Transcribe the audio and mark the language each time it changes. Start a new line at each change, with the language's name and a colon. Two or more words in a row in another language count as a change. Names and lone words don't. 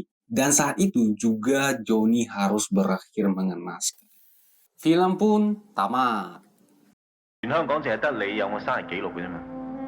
Indonesian: Dan saat itu juga Johnny harus berakhir mengenaskan. Film pun tamat.
Cantonese: 全香港淨係得你有我生日記錄嘅啫嘛。